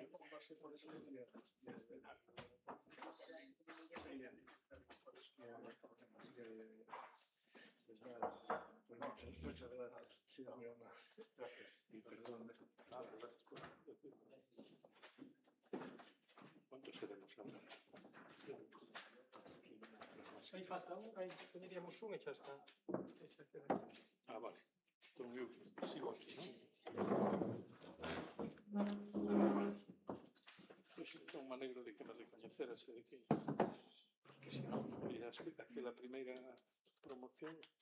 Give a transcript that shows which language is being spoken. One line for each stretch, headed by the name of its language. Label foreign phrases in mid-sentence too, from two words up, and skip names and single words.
Spanish: Muchas gracias. Sí, muy amable. Gracias. Y perdón. ¿Cuántos seremos ahora?
Galician: Aí falta un, aí poñeríamos un e xa está. Ah, vale. Entón eu sigo aquí, Pois entón me alegro de que me recoñeceras e de que... Porque se non, mira, aquela primeira promoción...